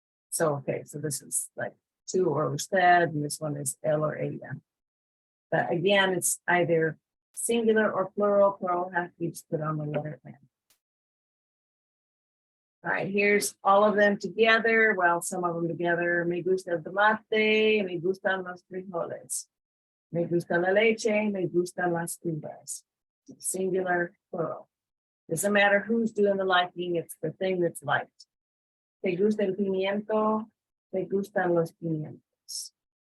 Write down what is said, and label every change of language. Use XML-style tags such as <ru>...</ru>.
<en>So, okay, so this is like 2 or usted, and this one is él or ella. But again, it's either singular or plural. Plural has to be just put on the letter N. All right, here's all of them together. Well, some of them together.</en> <es>Me gusta el tomate, me gustan los frijoles. Me gusta la leche, me gustan las uvas.</es> <en>singular, plural. Doesn't matter who's doing the liking, it's the thing that's liked.</en> <es>¿Te gusta el pimiento? ¿Te gustan los pimientos?</es>